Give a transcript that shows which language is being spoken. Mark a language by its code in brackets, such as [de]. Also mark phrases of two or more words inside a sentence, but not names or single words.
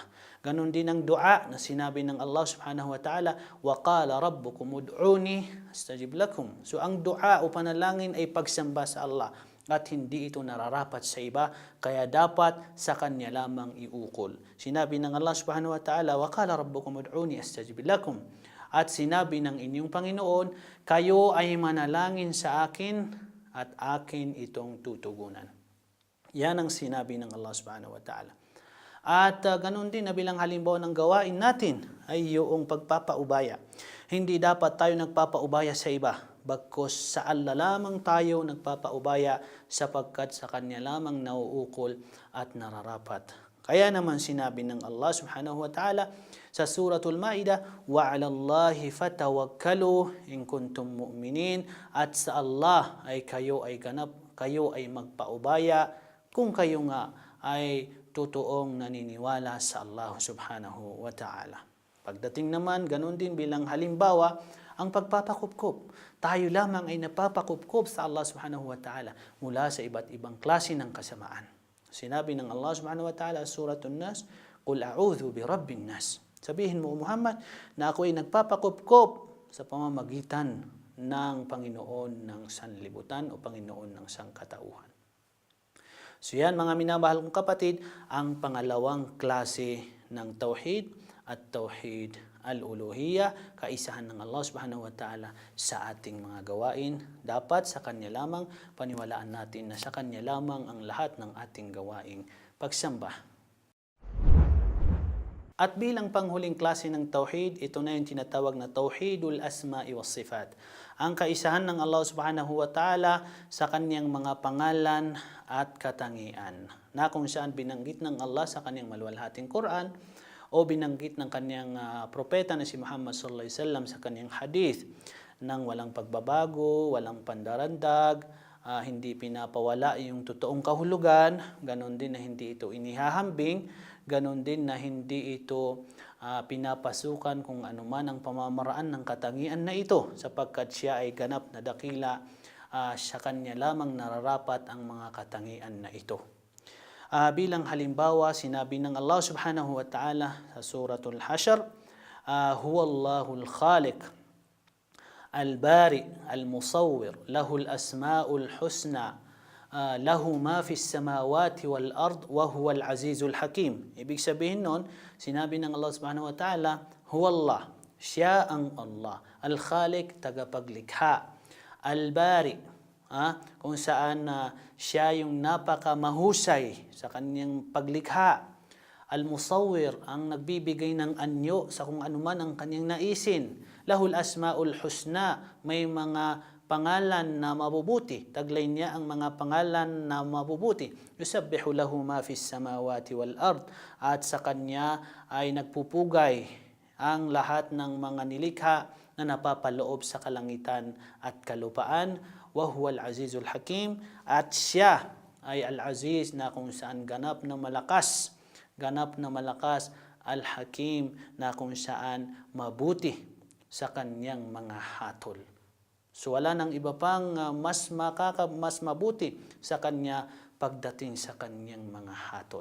[tl] Ganon din ang dua na sinabi ng Allah [ar] سبحانه وتعالى, وَقَالَ رَبُّكُمُ ادْعُونِي أَسْتَجِبْ لَكُمْ. [tl] So ang dua o panalangin ay pagsamba sa Allah at hindi ito nararapat sa iba, kaya dapat sa Kanya lamang iukol. Sinabi ng Allah [ar] سبحانه وتعالى, وَقَالَ رَبُّكُمُ ادْعُونِي أَسْتَجِبْ لَكُمْ. [tl] At sinabi ng inyong Panginoon, kayo ay manalangin sa akin at akin itong tutugunan. Yan ang sinabi ng Allah [ar] سبحانه وتعالى. [tl] At ganun din na bilang halimbawa ng gawain natin ay yung pagpapaubaya. Hindi dapat tayo nagpapaubaya sa iba, bagkus sa Allah lamang tayo nagpapaubaya sapagkat sa Kanya lamang nauukol at nararapat. Kaya naman sinabi ng Allah [ar] سبحانه وتعالى [tl] sa suratul Ma'idah, [ar] وَعَلَى اللَّهِ فَتَوَكَّلُوا إِن كُنتُم مُؤْمِنِينَ. [tl] At sa Allah ay kayo ay magpaubaya kung kayo nga ay totoong naniniwala sa Allah [ar] سبحانه وتعالى. [tl] Pagdating naman, ganun din bilang halimbawa, ang pagpapakupkup. Tayo lamang ay napapakupkup sa Allah [ar] سبحانه وتعالى [tl] mula sa iba't ibang klase ng kasamaan. Sinabi ng Allah [ar] سبحانه وتعالى [tl] sa Suratul Nas, [ar] قُلْ أَعُوذُ بِرَبِّ النَّاسِ. [tl] Sabihin mo, Muhammad, na ako ay nagpapakupkup sa pamamagitan ng Panginoon ng sanlibutan o Panginoon ng sangkatauhan. So yan mga minamahal kong kapatid, ang pangalawang klase ng tauhid at [ar] توحيد الألوهية, [tl] kaisahan ng Allah [ar] سبحانه وتعالى [tl] sa ating mga gawain. Dapat sa Kanya lamang paniwalaan natin na sa Kanya lamang ang lahat ng ating gawaing pagsamba. At bilang panghuling klase ng tauhid, ito na yung tinatawag na [ar] توحيد الأسماء والصفات. [tl] Ang kaisahan ng Allah [ar] سبحانه وتعالى [tl] sa Kanyang mga pangalan at katangian, na kung saan binanggit ng Allah sa Kanyang maluwalhating Quran o binanggit ng Kanyang propeta na si Muhammad [ar] صلى الله عليه وسلم [tl] sa Kanyang hadith, nang walang pagbabago, walang pandarandag, hindi pinapawala yung totoong kahulugan, ganon din na hindi ito inihahambing, ganon din na hindi ito pinapasukan kung anuman ang pamamaraan ng katangian na ito, sapagkat siya ay ganap na dakila, sa Kanya lamang nararapat ang mga katangian na ito. Bilang halimbawa, sinabi ng Allah [ar] سبحانه وتعالى [tl] sa Suratul Hashr, [ar] هو الله الخالق البارئ المصور له الأسماء الحسنى له ما في السماوات والأرض وهو العزيز الحكيم. [tl] Ibig sabihin nun, sinabi ng Allah [ar] سبحانه وتعالى, [tl] Huwallah, siya ang Allah, Al-Khaliq, tagapaglikha, Al-Bari, kung saan siya yung napakamahusay sa kanyang paglikha, Al-Musawwir, ang nagbibigay ng anyo sa kung anuman ang kanyang naisin, [ar] له الأسماء الحسنى, [tl] may mga pangalan na mabubuti, taglay niya ang mga pangalan na mabubuti, [ar] يسبح له ما في السماوات والأرض, [tl] at sa Kanya ay nagpupugay ang lahat ng mga nilikha na napapaloob sa kalangitan at kalupaan, [ar] وهو العزيز الحكيم, [tl] at siya ay al-aziz na kung saan ganap na malakas, al-hakim na kung saan mabuti sa kanyang mga hatol. So wala nang iba pang mas mabuti sa kanya pagdating sa kanyang mga hatol.